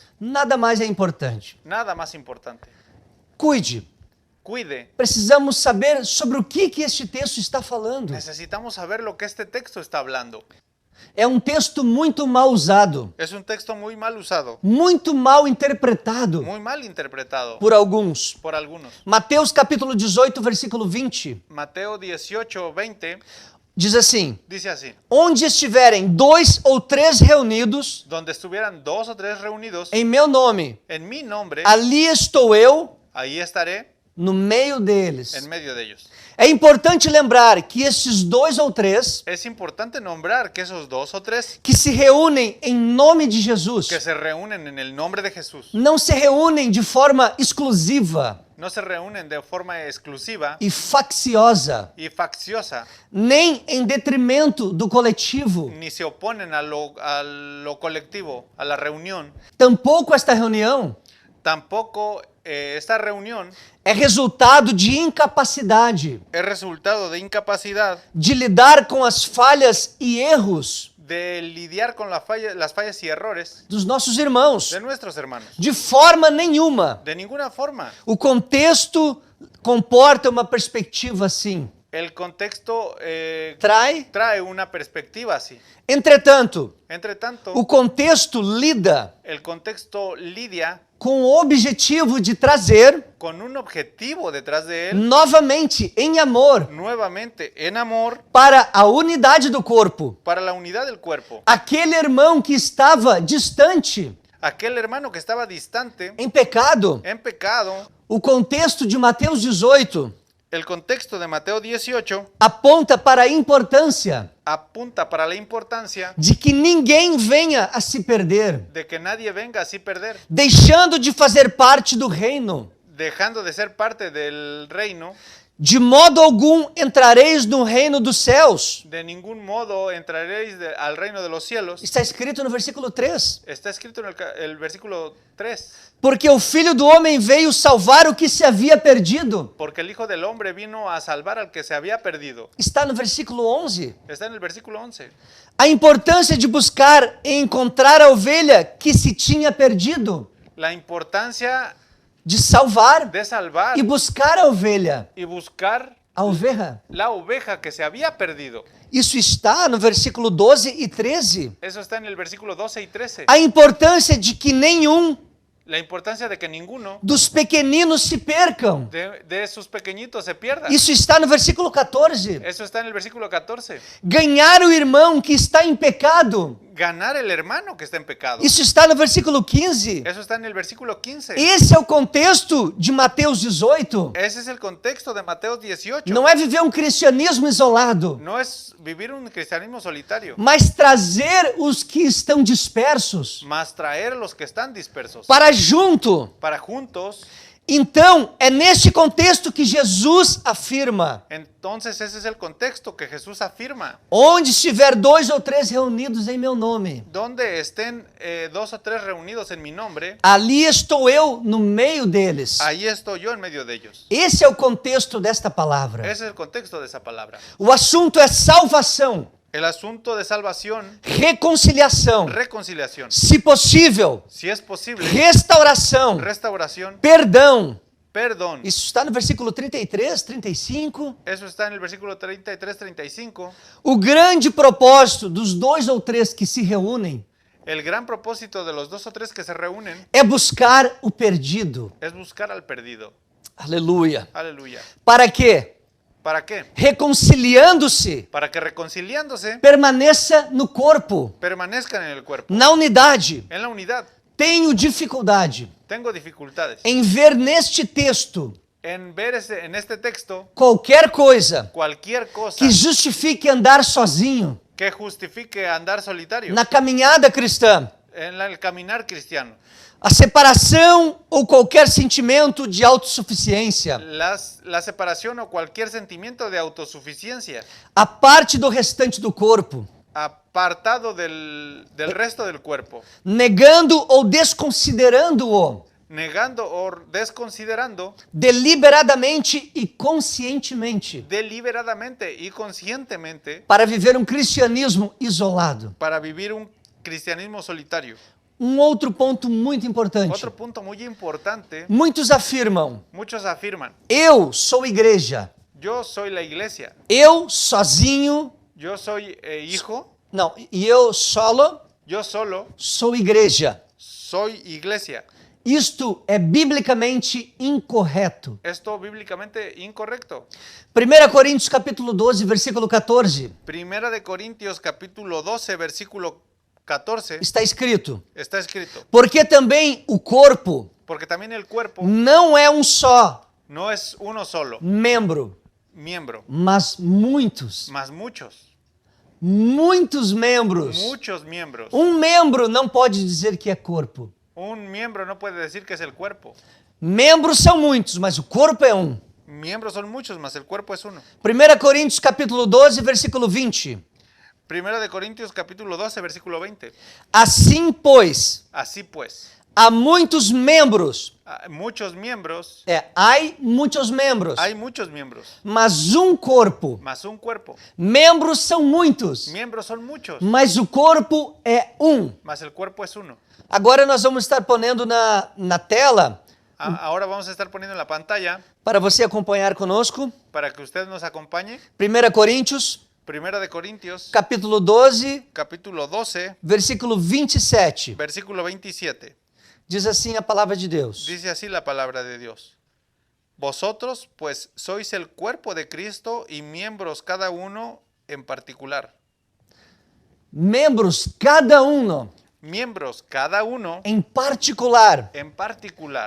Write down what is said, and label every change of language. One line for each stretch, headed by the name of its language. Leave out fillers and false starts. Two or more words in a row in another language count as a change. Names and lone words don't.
Portuguese: Nada mais é importante.
Spanish: Nada más importante.
Portuguese: Cuide.
Spanish: Cuide.
Portuguese: Precisamos saber sobre o que este texto está falando.
Spanish: Necesitamos saber lo que este texto está hablando.
Portuguese: É um texto muito mal usado,
Spanish: Es un texto muy mal usado,
Portuguese: muito mal interpretado
Spanish: muy mal interpretado
Portuguese: por alguns.
Spanish: por algunos.
Portuguese: Mateus capítulo 18, versículo 20,
Spanish: Mateo 18, 20
Portuguese: diz assim:
Spanish: dice así:
Portuguese: onde estiverem 2 ou 3 reunidos
Spanish: donde estuvieran 2 o 3 reunidos
Portuguese: em meu nome,
Spanish: en mi nombre,
Portuguese: ali estou eu
Spanish: ahí estaré
Portuguese: no meio deles.
Spanish: en medio de ellos.
Portuguese: É importante lembrar que esses 2 ou 3
Spanish: Es importante nombrar que esos 2 o 3
Portuguese: que se reúnem em nome de Jesus
Spanish: que se reúnen en el nombre de Jesús
Portuguese: não se reúnem de forma exclusiva
Spanish: no se reúnen de forma exclusiva
Portuguese: e facciosa,
Spanish: y facciosa,
Portuguese: nem em detrimento do coletivo.
Spanish: ni se oponen a lo colectivo, a la reunión.
Portuguese: Tampouco esta reunião
Spanish: Tampoco esta reunión
Portuguese: é resultado de incapacidade
Spanish: es resultado de incapacidad
Portuguese: de lidar com as falhas e erros
Spanish: de lidiar con las fallas y errores
Portuguese: dos nossos irmãos.
Spanish: de nuestros hermanos.
Portuguese: De forma nenhuma.
Spanish: De ninguna forma.
Portuguese: O contexto comporta uma perspectiva assim.
Spanish: El contexto Trae. una perspectiva así.
Portuguese: Entretanto,
Spanish: Entre tanto,
Portuguese: o contexto lida
Spanish: el contexto lidia
Portuguese: com o objetivo de trazer
Spanish: con un objetivo detrás de él,
Portuguese: novamente em amor
Spanish: nuevamente en amor,
Portuguese: para a unidade do corpo.
Spanish: para la unidad del cuerpo.
Portuguese: Aquele irmão que estava distante,
Spanish: Aquel hermano que estaba distante,
Portuguese: em pecado.
Spanish: en pecado,
Portuguese: O contexto de Mateus 18
Spanish: el contexto de Mateo 18
Portuguese: aponta para a importância
Spanish: apunta para la importancia
Portuguese: de que ninguém venha a se perder,
Spanish: de que nadie venga así perder,
Portuguese: deixando de fazer parte do reino.
Spanish: dejando de ser parte del reino.
Portuguese: De modo algum entrareis no reino dos céus.
Spanish: De ningún modo entraréis al reino de los cielos.
Portuguese: Está escrito no versículo 3.
Spanish: Está escrito en el versículo 3.
Portuguese: Porque o Filho do Homem veio salvar o que se havia perdido.
Spanish: Porque el Hijo del Hombre vino a salvar al que se había perdido.
Portuguese: Está no versículo 11.
Spanish: Está en el versículo 11.
Portuguese: A importância de buscar e encontrar a ovelha que se tinha perdido.
Spanish: La importancia
Portuguese: De salvar
Spanish: de salvar
Portuguese: e buscar a ovelha.
Spanish: y buscar A oveja. la oveja que se había perdido.
Portuguese: Isso está no versículo 12 e 13.
Spanish: Eso está en el versículo 12 y 13.
Portuguese: A importância de que nenhum
Spanish: La importancia de que ninguno
Portuguese: dos pequeninos se percam.
Spanish: de sus pequeñitos se pierda.
Portuguese: Isso está no versículo 14.
Spanish: Eso está en el versículo 14.
Portuguese: Ganhar o irmão que está em pecado.
Spanish: Ganar el hermano que está en pecado.
Portuguese: Isso está no versículo 15.
Spanish: Eso está en el versículo 15.
Portuguese: Esse é o contexto de Mateus 18.
Spanish: Ese es el contexto de Mateo 18.
Portuguese: Não é viver um cristianismo isolado,
Spanish: No es vivir un cristianismo solitario,
Portuguese: mas trazer os que estão dispersos
Spanish: mas traer a los que están dispersos
Portuguese: para junto.
Spanish: para juntos.
Portuguese: Então, é neste contexto que Jesus afirma:
Spanish: Entonces ese es el contexto que Jesús afirma.
Portuguese: onde estiver 2 ou 3 reunidos em meu nome,
Spanish: Donde estén 2 o 3 reunidos en mi nombre,
Portuguese: ali estou eu no meio deles.
Spanish: ahí estoy yo en medio de ellos.
Portuguese: Esse é o contexto desta palavra.
Spanish: Ese es el contexto de esa palabra.
Portuguese: O assunto é salvação,
Spanish: El asunto de salvación,
Portuguese: reconciliação,
Spanish: reconciliación.
Portuguese: se possível,
Spanish: Si es posible,
Portuguese: restauração,
Spanish: restauración,
Portuguese: perdão.
Spanish: perdón.
Portuguese: Isso está no versículo 33, 35.
Spanish: Eso está en el versículo 33, 35.
Portuguese: O grande propósito dos 2 ou 3 que se reúnem
Spanish: El gran propósito de los 2 o 3 que se reúnen
Portuguese: é buscar o perdido.
Spanish: es buscar al perdido.
Portuguese: Aleluia.
Spanish: Aleluya.
Portuguese: Para que,
Spanish: ¿Para qué?
Portuguese: reconciliando-se,
Spanish: Para que reconciliándose
Portuguese: permaneça no corpo,
Spanish: permanezcan en el cuerpo,
Portuguese: na unidade.
Spanish: en la unidad.
Portuguese: Tenho dificuldade
Spanish: Tengo dificultades
Portuguese: em ver neste texto
Spanish: en ver en este texto
Portuguese: qualquer coisa
Spanish: cualquier cosa
Portuguese: que justifique andar sozinho
Spanish: que justifique andar solitario
Portuguese: na caminhada cristã.
Spanish: en el caminar cristiano.
Portuguese: A separação ou qualquer sentimento de autossuficiência,
Spanish: La separación o cualquier sentimiento de autosuficiencia,
Portuguese: a parte do restante do corpo,
Spanish: apartado del resto del cuerpo,
Portuguese: negando ou desconsiderando-o
Spanish: negando o desconsiderando
Portuguese: deliberadamente e conscientemente,
Spanish: deliberadamente y conscientemente
Portuguese: para viver um cristianismo isolado.
Spanish: para vivir un cristianismo solitario.
Portuguese: Um outro ponto muito importante.
Spanish: Otro punto muy importante,
Portuguese: Muitos afirmam:
Spanish: muchos afirman,
Portuguese: eu sou igreja,
Spanish: yo soy la iglesia,
Portuguese: eu sozinho,
Spanish: yo soy hijo,
Portuguese: não, e eu solo
Spanish: yo solo
Portuguese: sou igreja.
Spanish: soy iglesia.
Portuguese: Isto é biblicamente incorreto.
Spanish: Esto bíblicamente incorrecto.
Portuguese: 1 Coríntios capítulo 12, versículo 14,
Spanish: Primera de Corintios capítulo 12 versículo 14
Portuguese: está escrito:
Spanish: está escrito,
Portuguese: porque também o corpo
Spanish: porque también el cuerpo
Portuguese: não é um só
Spanish: no es uno solo
Portuguese: membro,
Spanish: miembro,
Portuguese: mas muitos.
Spanish: mas muchos
Portuguese: Membros.
Spanish: muchos miembros.
Portuguese: Um membro não pode dizer que é corpo.
Spanish: Un miembro no puede decir que es el cuerpo.
Portuguese: Membros são muitos, mas o corpo é um.
Spanish: Miembros son muchos, mas el cuerpo es uno.
Portuguese: 1 Coríntios capítulo 12, versículo 20.
Spanish: Primera de Corintios capítulo 12 versículo 20.
Portuguese: Assim, pois,
Spanish: Así pues,
Portuguese: há muitos membros.
Spanish: muchos miembros,
Portuguese: Há muitos membros,
Spanish: hay muchos miembros,
Portuguese: mas um corpo.
Spanish: mas un cuerpo.
Portuguese: Membros são muitos,
Spanish: Miembros son muchos,
Portuguese: mas o corpo é um.
Spanish: mas el cuerpo es uno.
Portuguese: Agora nós vamos estar ponendo na tela,
Spanish: Ahora vamos a estar poniendo en la pantalla
Portuguese: para você acompanhar conosco,
Spanish: para que usted nos acompañe.
Portuguese: 1 Coríntios,
Spanish: Primera de Corintios
Portuguese: capítulo 12,
Spanish: capítulo 12
Portuguese: versículo 27.
Spanish: versículo 27.
Portuguese: Diz assim a palavra de Deus:
Spanish: Dice así la palabra de Dios. Vosotros pues sois el cuerpo de Cristo y miembros cada uno en particular.
Portuguese: membros, cada um,
Spanish: Miembros cada uno
Portuguese: em particular,
Spanish: en particular,